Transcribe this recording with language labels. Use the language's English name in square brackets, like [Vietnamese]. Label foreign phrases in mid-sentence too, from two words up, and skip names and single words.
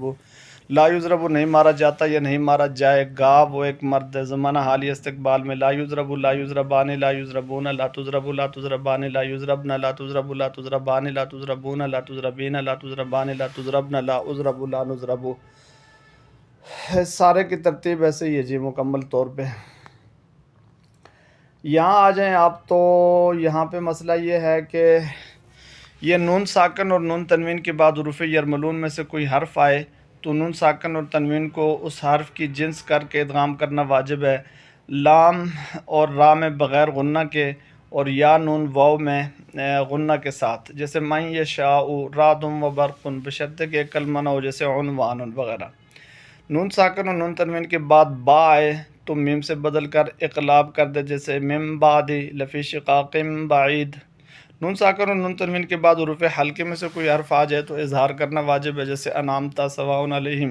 [Arabic] لا یضرب [Urdu] نہیں مارا جاتا یا نہیں مارا جائے گا، وہ ایک مرد ہے زمانہ حالی استقبال میں. [Arabic] لا یضرب لا یضربان لا یضربون لا تضرب لا تضربان لا یضربن لا تضرب لا تضربان لا تضربون لا تضربین لا تضربان لا تضربن لا اضرب لا نضرب. [Urdu] سارے کی ترتیب ایسے ہی ہے جی مکمل طور پہ. یہاں آ جائیں آپ، تو یہاں پہ مسئلہ یہ ہے کہ یہ نون ساکن اور نون تنوین کے بعد حروف یرملون میں سے کوئی حرف آئے تو نون ساکن اور تنوین کو اس حرف کی جنس کر کے ادغام کرنا واجب ہے. لام اور را میں بغیر غنہ کے، اور یا نون واو میں غنہ کے ساتھ، جیسے [Arabic] من یشاء رعد و برق، [Urdu] بشرطے کہ ایک کلمہ نہ ہو جیسے عنوان وغیرہ. نون ساکن اور نون تنوین کے بعد با آئے تو میم سے بدل کر اقلاب کر دے، جیسے [Arabic] من بعد لفی شقاق بعید. [Urdu] نون ساکن اور نون تنوین کے بعد حروف حلقے میں سے کوئی حرف آ جائے تو اظہار کرنا واجب ہے، جیسے [Arabic] انعمت سواء علیہم.